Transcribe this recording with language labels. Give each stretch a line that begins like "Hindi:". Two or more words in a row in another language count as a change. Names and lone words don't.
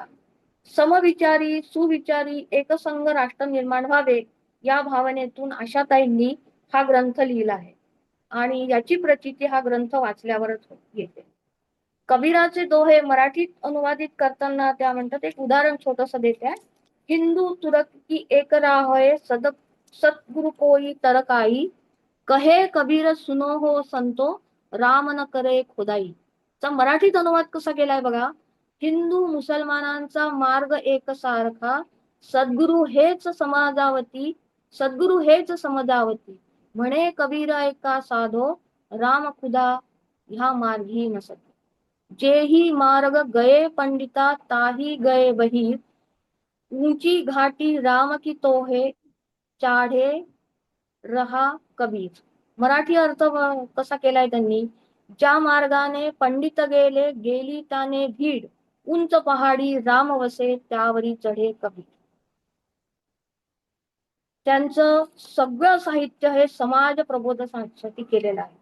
Marathi: समविचारी सुविचारी एकसंघ राष्ट्र निर्माण व्हावे या भावनेतून आशाताईंनी हा ग्रंथ लिहिला आहे आणि याची प्रचिती हा ग्रंथ वाचल्यावरच येते. कबीराचे दोहे मराठीत अनुवादित करताना त्या म्हणतात, एक उदाहरण छोटस देते.
Hindi: हिंदू तुरक की एक राहोय सतगुरु कोई तरकाई, कहे कबीर सुनो हो संतो, राम न करे खुदाई.
Marathi: चा मराठीत अनुवाद कसा केलाय बघा. हिंदू मुसलमानांचा मार्ग एकसारखा, सद्गुरु हेच समजावती, म्हणे कबीर ऐका साधो, राम खुदा ह्या मार्गी नसत.
Hindi: जेही मार्ग गए पंडिता ताही गए बहीर, ऊंची घाटी राम की तोहे चाढे रहा कबीर.
Marathi: मराठी अर्थ कसा केलाय त्यांनी. ज्या मार्गाने पंडित गेले गेली त्याने भीड, उंच पहाडी राम वसे त्यावरी चढे कबीर. त्यांचं सगळं साहित्य हे समाज प्रबोधनासाठी केलेलं आहे.